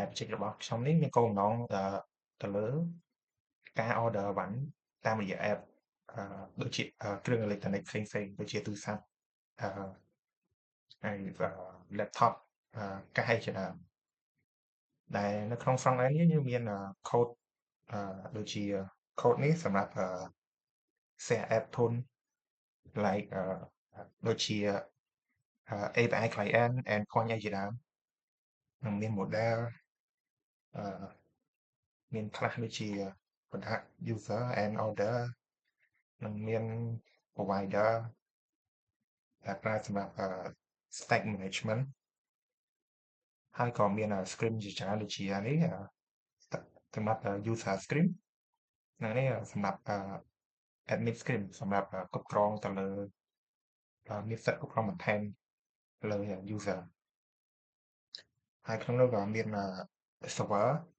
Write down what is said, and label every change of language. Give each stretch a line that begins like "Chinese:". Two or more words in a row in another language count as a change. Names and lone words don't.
Khmer: project របស់ខ្ញុំនេះមានគោលបំណងទៅលើការ order អីវ៉ាន់តាមរយៈ app ដូចជាគ្រឿងអេឡិចត្រូនិកផ្សេងៗដូចជាទូរស័ព្ទអឺ ហើយ laptop កាសអីជាដើមដែលនៅក្នុង
English: front end
Khmer: នេះយើងមានcode ដូចជា code នេះសម្រាប់share app ធុន like ដូចជា
English: API client endpoint
Khmer: អីជាដើមនិងមាន model អឺ មានខ្លះដូចជា
English: product user and order
Khmer: និងមាន provider ដែលប្រើ សម្រាប់
English: stack management
Khmer: ហើយក៏មាន script ជាច្រើនដូចជានេះសម្រាប់
English: user script
Khmer: និងនេះសម្រាប់
English: admin script
Khmer: សម្រាប់គ្រប់គ្រងទៅលើមានសិទ្ធិគ្រប់គ្រងបន្ថែមលើ user ហើយក្នុងនោះក៏មាន server